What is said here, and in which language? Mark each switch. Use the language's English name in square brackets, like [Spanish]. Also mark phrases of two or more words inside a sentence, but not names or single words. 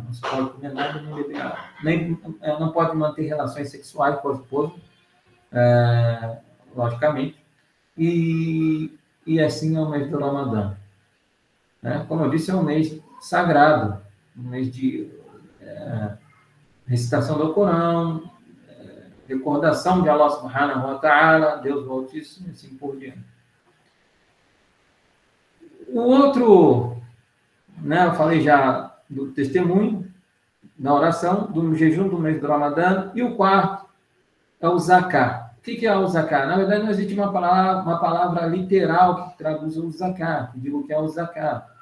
[Portuguese] Não se pode comer nada nem beber água. Não pode manter relações sexuais com a esposa, logicamente. E assim é o mês do Ramadã. Como eu disse, é um mês sagrado, um mês de recitação do Corão, recordação de Allah [Arabic] سبحانه وتعالى, [Portuguese] Deus do Altíssimo, e assim por diante. O outro, né, eu falei já do testemunho, da oração, do jejum do mês do Ramadã, e o quarto é o Zakat. O que é o Zakat? Na verdade, não existe uma palavra literal que traduz o Zakat, que diga o que é o Zakat.